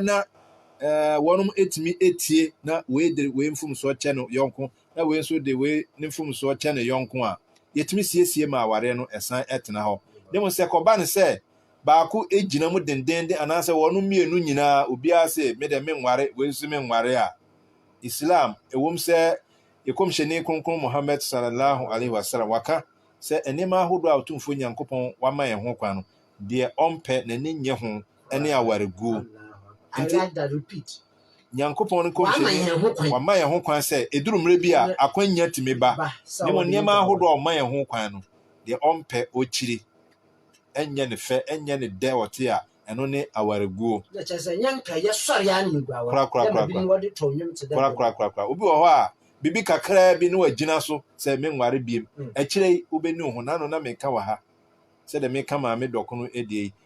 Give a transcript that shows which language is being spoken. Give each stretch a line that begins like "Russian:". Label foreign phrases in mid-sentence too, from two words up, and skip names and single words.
Akan: na wɔnom etimi etie na wei mfomsoɔ kyɛ no yɔnko na wei nso de wei ne mfomsoɔ kyɛ no yɔnko a yɛtumi siesie ma awareɛ no ɛsan ɛtena hɔ demo sɛ kɔba no sɛ baako egyina mu dendende anaasɛ wɔnom mmienu nyinaa obiara sɛ me de menware wei nso menware a Islam ɛwom sɛ yɛkɔmhyɛni kronkron Muhammad
Arabic: صلى الله عليه وسلم
Akan: waka sɛ nneɛma ahodoɔ a otumfo Nyankopɔn wama yɛn ho kwan no deɛ ɔmpɛ n'ani nyɛ ho ɛne awareguo
English: Repeat.
Akan: Nyankopɔn no kɔmhyɛni wama yɛn ho kwan sɛ eduru mmerɛ bi a akwanya tumi ba nneɛma ahodoɔ a ɔma yɛn ho kwan no deɛ ɔmpɛ okyiri ɛnyɛ ne fɛ ɛnyɛ ne dɛ ɔte a ɛno ne awareguo kora obi wɔ hɔ a bibi kakra bi ne wagyina so sɛ menware biem akyire wobɛni ho nano na meka wɔ ha sɛ de meka maame dɔko no edie